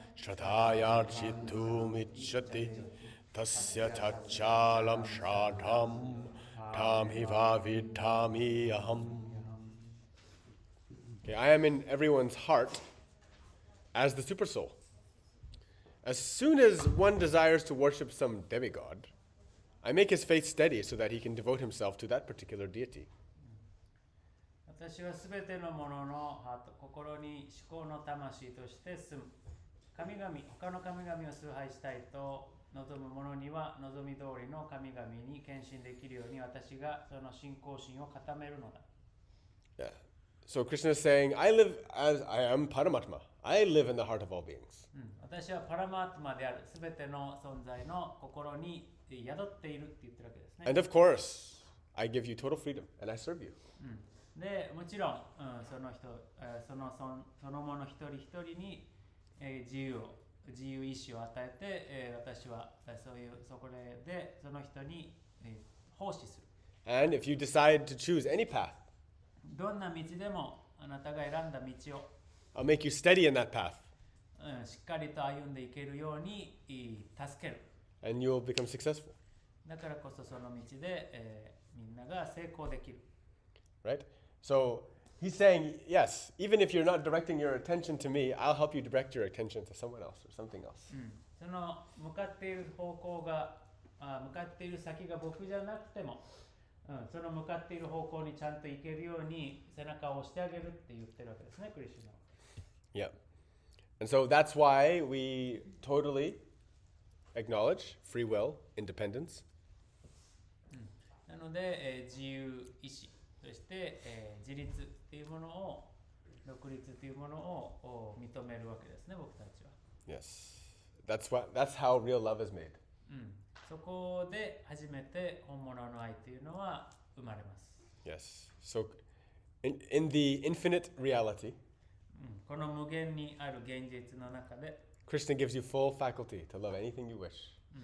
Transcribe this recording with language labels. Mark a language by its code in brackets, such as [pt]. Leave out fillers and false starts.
[sa] Shraddhaya chittumichati. Tasya tachalam shraddham. Tameva vidamiyaham. [en] Okay, I am in everyone's heart as the super soul. As soon as one desires to worship some demigod, I make his faith steady so that he can devote himself to that particular deity. [ja] 私はすべてのもののハート、心に思考の魂として住む。神々、他の神々を崇拝したいと望む者には望み通りの神々に献身できるように私がその信仰心を固めるのだ。 [en] Yeah. So Krishna is saying, I live as I am Paramatma. I live in the heart of all beings. [ja] 私はパラマートマである。すべての存在の心に宿っているって言ってるわけですね。 [en] And of course, I give you total freedom and I serve you. [ja] でもちろん、その人、そのもの一人一人に、自由意志を与えて、私はそこでその人に、奉仕する。 [en] And if you decide to choose any path, [ja] どんな道でもあなたが選んだ道を、 [en] I'll make you steady in that path [ja] しっかりと歩んでいけるように助ける。 [en] and you'll become successful. [ja] だからこそその道で、みんなが成功できる。 [en] Right? So he's saying, yes, even if you're not directing your attention to me, I'll help you direct your attention to someone else or something else. [ja] その向かっている方向が、向かっている先が僕じゃなくても、その向かっている方向にちゃんと行けるように背中を押してあげるって言ってるわけですね、クリシュナは。 [en] Yeah. And so that's why we totally acknowledge free will, independence. [ja] なので、自由意志、そして、自立っていうものを、独立っていうものを認めるわけですね、僕たちは。 [en] Yes. That's how real love is made. [ja] そこで初めて本物の愛というのは生まれます。 [en] Yes. So in the infinite reality, [ja] この無限にある現実の中で、 [en] Krishna gives you full faculty to love anything you wish.